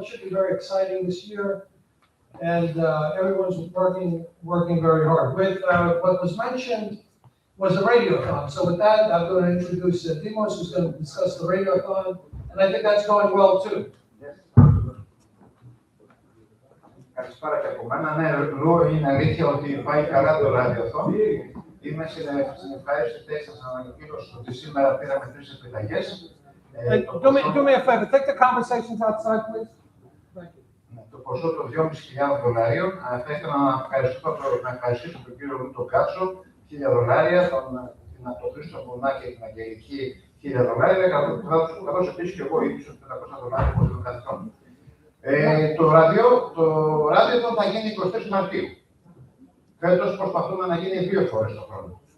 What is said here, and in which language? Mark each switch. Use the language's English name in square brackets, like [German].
[English] It should be very exciting this year. And everyone's working very hard. With what was mentioned was the Radiothon. So with that, I'm going to introduce Dimos, who's going to discuss the Radiothon. And I think that's going well too. [Greek] Καλησπέρα και από μένα. Ναι, Λου, είναι αλήθεια ότι πάει καλά το ραδιοθόν. Είμαι στην ευχάριστη θέση σας να ανακοίνωσω ότι σήμερα πήραμε 3 επιταγές. [English] Do me a favor, take the conversations outside, please. Thank you. [Greek] Το ποσό των $2.500. Θα ήθελα να ευχαριστήσω τον κύριο Λου τον Κάτσο, $1.000, την Χρήστο Μπουνάκη και την Αγγελική $1.000, καθώς επίσης και εγώ ίσως $500 από κάθε χρόνο. Το ραδιοθόν θα γίνει 23 Μαρτίου. Φέτος προσπαθούμε να γίνει 2 φορές το χρόνο.